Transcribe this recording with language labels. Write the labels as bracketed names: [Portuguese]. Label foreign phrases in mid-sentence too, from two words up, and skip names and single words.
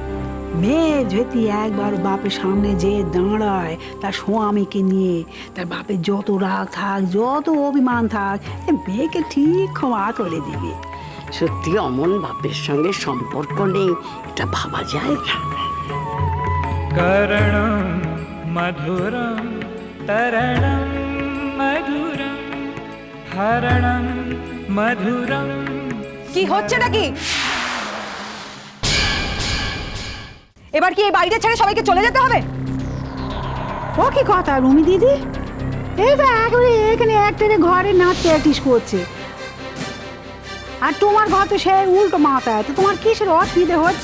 [Bangla] হ্যাঁ, মেয়ে যদি একবার বাপের সামনে যে দাঁড়ায় তার স্বামীকে নিয়ে, তার বাপের যত রাগ থাক, যত অভিমান থাক, এ মেয়েকে ঠিক ক্ষমা করে দিবে। সত্যি অমন বাপের সঙ্গে সম্পর্ক নেই, এটা ভাবা যায় না। [Sanskrit] करणं मधुरं तरणं मधुरं हरणं मधुरं। [Bangla] কি হচ্ছে নাকি? এবার কি এই বাড়িটা ছেড়ে সবাইকে চলে যেতে হবে? ও কি কথা রুমি দিদি, এই তো একবারে এখানে একটানে ঘরে নাচ প্র্যাকটিস করছে, আর তোমার ঘর তো সে উল্টো মাথায়, তো তোমার কিসের অসুবিধা হচ্ছে?